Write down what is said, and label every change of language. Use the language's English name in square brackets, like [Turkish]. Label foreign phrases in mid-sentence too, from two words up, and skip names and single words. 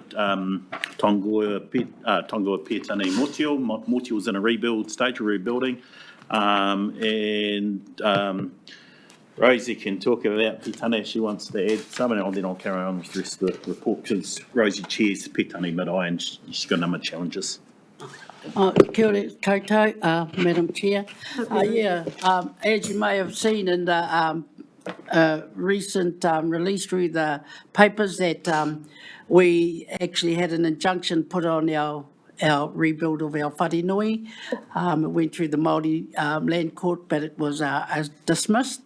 [English] Tongoa, Petani, Motio. Motio's in a rebuild stage, rebuilding. Rosie can talk about Petani if she wants to add something, and then I'll carry on with the rest of the report, because Rosie chairs Petani Marae and she's got a number of challenges. [Māori] Kia ora koutou, [English] Madam Chair. As you may have seen in the recent release through the papers, that we actually had an injunction put on our rebuild of our wharenui. It went through the Māori Land Court, but it was dismissed.